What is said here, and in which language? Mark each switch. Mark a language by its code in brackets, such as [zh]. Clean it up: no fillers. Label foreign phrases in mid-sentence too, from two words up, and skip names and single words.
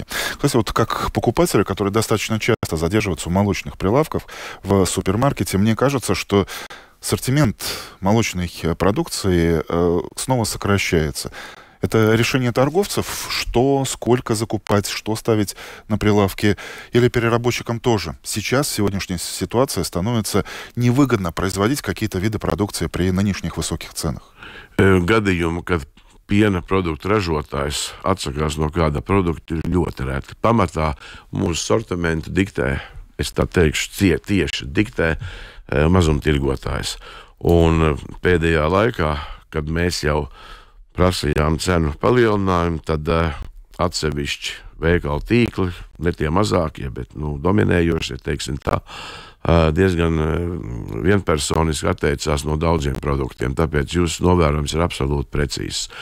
[ru] Кстати, вот как покупатели, которые достаточно часто задерживаются у молочных прилавков в супермаркете, мне кажется, что ассортимент молочной продукции снова сокращается. Это решение торговцев, что, сколько закупать, что ставить на прилавки, или переработчикам тоже. Сейчас сегодняшняя ситуация становится невыгодно производить какие-то виды продукции при нынешних высоких ценах. [lv] Gadījumu, kad piena produktu ražotājs atsakās no kāda produkta, ir ļoti reti. Pamatā mūsu sortimentu diktē, es tā teikšu, tieši diktē mazumtirgotājs. Un pēdējā laikā, kad mēs jau prasījām cenu palielinājumu, tad atsevišķi veikalu tīkli, ne tie mazākie, bet dominējošie, teiksim tā, diezgan vienpersoniski atteicās no daudziem produktiem, tāpēc jūsu novērojums ir absolūti precīzs.